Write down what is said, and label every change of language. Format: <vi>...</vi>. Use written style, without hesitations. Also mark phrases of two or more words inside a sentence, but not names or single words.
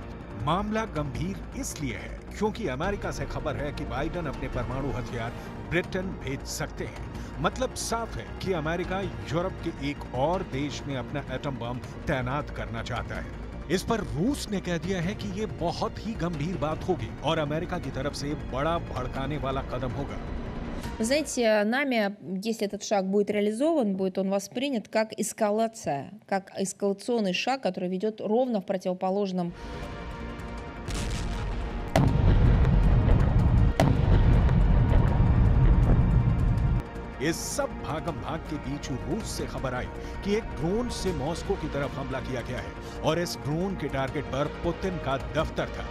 <hi>मामला गंभीर इसलिए है क्योंकि अमेरिका से खबर है कि बाइडेन अपने परमाणु हथियार ब्रिटेन भेज सकते हैं। मतलब साफ है कि अमेरिका यूरोप के एक और देश में अपना एटम बम तैनात करना चाहता है। इस पर रूस ने कह दिया है कि ये बहुत ही गंभीर बात होगी और अमेरिका की तरफ से बड़ा भड़काने वाला कदम होगा।</hi> <ru>Вы знаете, нами, если этот шаг будет реализован, будет он воспринят как эскалация, как эскалационный шаг, который ведет ровно в противоположном.</ru> <hi>इस सब भागम भाग के बीच रूस से खबर आई कि एक ड्रोन से मॉस्को की तरफ हमला किया गया है और इस ड्रोन के टारगेट पर पुतिन का दफ्तर था।</hi>